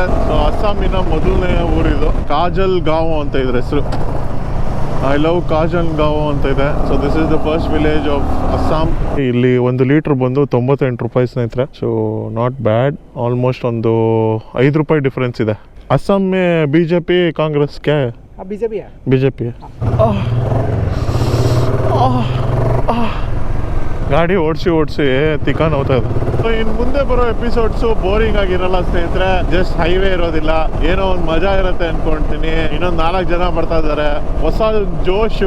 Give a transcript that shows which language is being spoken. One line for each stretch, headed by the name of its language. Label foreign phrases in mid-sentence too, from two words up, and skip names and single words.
Kannada: ಸೊ ಅಸ್ಸಾಮಿನ ಮೊದಲನೇ ಊರಿದು. ಕಾಜಲ್ ಗಾಂವ್ ಅಂತ ಇದ್ರ ಹೆಸರು.
English: I love Kajal Gaon
Kannada: ಅಂತ ಇದೆ.
English: so this is the first village of Assam.
Kannada: ಇಲ್ಲಿ 1 ಲೀಟರ್ ಬಂದು 98 ರೂಪಾಯಿ ಸ್ನೇಹಿತರೆ.
English: so not bad.
Kannada: ಆಲ್ಮೋಸ್ಟ್ ಒಂದು 5 ರೂಪಾಯಿ ಡಿಫ್ರೆನ್ಸ್ ಇದೆ.
Hindi: असम में बीजेपी कांग्रेस क्या है? बीजेपी है। बीजेपी है।
Kannada: ಗಾಡಿ ಓಡಿಸಿ ತಿಕಾನ್ ಹೋಗ್ತಾ ಇದೆ. ಇನ್ನು ಮುಂದೆ ಬರೋ ಎಪಿಸೋಡ್ಸು ಬೋರಿಂಗ್ ಆಗಿರಲ್ಲ ಸ್ನೇಹಿತರೆ.
English: just highway
Kannada: ಇರೋದಿಲ್ಲ, ಏನೋ ಒಂದು ಮಜಾ ಇರುತ್ತೆ ಅನ್ಕೊಂತೀನಿ. ಇನ್ನೊಂದು 4 ಜನ ಬರ್ತಾ ಇದ್ದಾರೆ, ಹೊಸ ಜೋಶು.